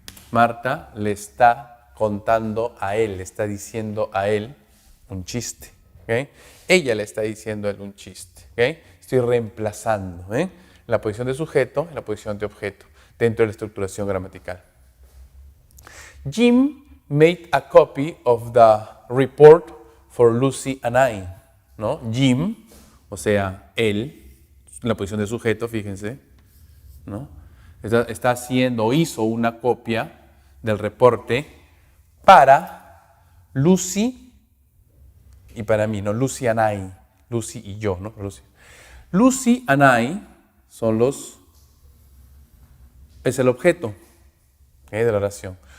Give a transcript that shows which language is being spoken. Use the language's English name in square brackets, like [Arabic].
[Spanish] Marta le está contando a él, le está diciendo a él un chiste. ¿Okay? Ella le está diciendo a él un chiste. ¿Okay? Estoy reemplazando la posición de sujeto en la posición de objeto dentro de la estructuración gramatical. [English] Jim made a copy of the report for Lucy and I. [Spanish] ¿No? Jim, o sea, él, en la posición de sujeto, fíjense, ¿no? Está haciendo o hizo una copia del reporte para Lucy y para mí, ¿no? [English] Lucy and I, [Spanish] Lucy y yo, ¿no? Lucy and I son es el objeto de la oración.